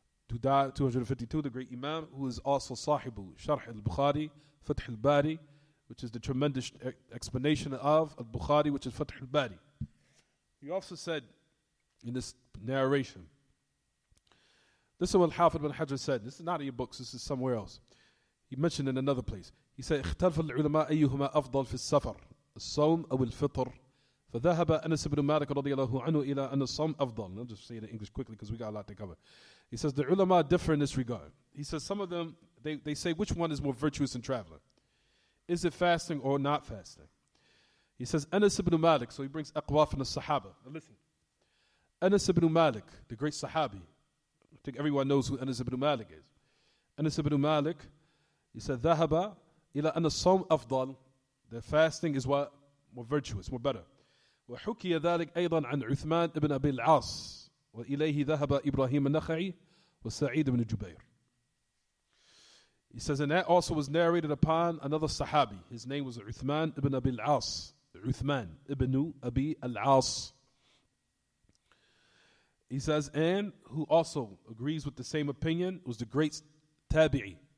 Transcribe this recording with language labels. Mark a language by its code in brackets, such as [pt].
[en] Who died 252, the great Imam, who is also Sahibu, Sharh al-Bukhari, Fath al-Bari, which is the tremendous explanation of al-Bukhari, which is Fath al-Bari. He also said in this narration, this is what Al-Hafidh ibn Hajar said. This is not in your books, this is somewhere else. He mentioned in another place. He said, [ar] اختلف العلماء أيهما أفضل في السفر الصوم أو الفطر فذهب أنس بن مالك رضي الله عنه إلى أن الصوم أفضل. [en] I'll just say it in English quickly because we got a lot to cover. He says the ulama differ in this regard. He says some of them, they say which one is more virtuous in traveling. Is it fasting or not fasting? He says Anas ibn Malik, so he brings aqwa from the Sahaba. Now listen, Anas ibn Malik, the great Sahabi. I think everyone knows who Anas ibn Malik is. Anas ibn Malik, he said, [ar] ذهب إلى أن الصوم أفضل. [en] The fasting is what? More virtuous, more better. [ar] وحكي ذلك أيضا عن عثمان ibn أبي العاص وإليه ذهب إبراهيم النخعي وسعيد بن جبير. [en] He says, and that also was narrated upon another Sahabi. His name was Uthman ibn Abi al-As. Uthman ibn Abi al-As. He says, and who also agrees with the same opinion was the great Tabi'i.